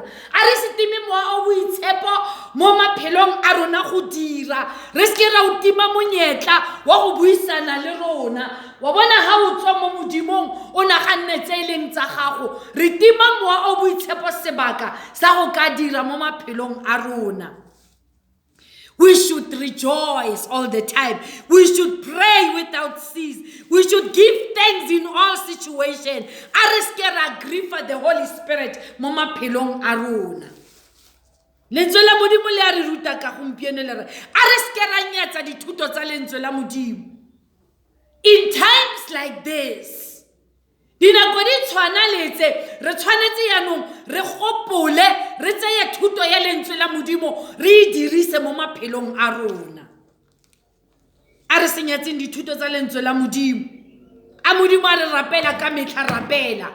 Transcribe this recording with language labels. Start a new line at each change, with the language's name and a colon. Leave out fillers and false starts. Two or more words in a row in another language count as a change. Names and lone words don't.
Tswana: A re se time mowa o boitshepo mo maphelong a rona go dira. Re ske ra o tima monyetla wa go buisana le rona. Wa bona ha o tswa mo Modimong o naganne tse leng tsa gago, re tima mowa o boitshepo sebaka sa go ka dira mo maphelong a rona.
English: We should rejoice all the time. We should pray without cease. We should give thanks in all situations.
Tswana: A re ske ra
English: grieve the Holy Spirit
Tswana: mo maphelong a rona. Lentswe la Modimo le a re ruta ka gompieno le re a re ske ra nyatsa dithuto tsa lentswe la Modimo.
English: In times like this,
Tswana: dinako di tshwana letse re tshwanetse yanong re gopole re tseye thuto ya lentswe la modimo re e dirise mo maphelong a rona. A re senyatseng dithuto tsa lentswe la modimo. A modimo a re rapela ka metlha rapela.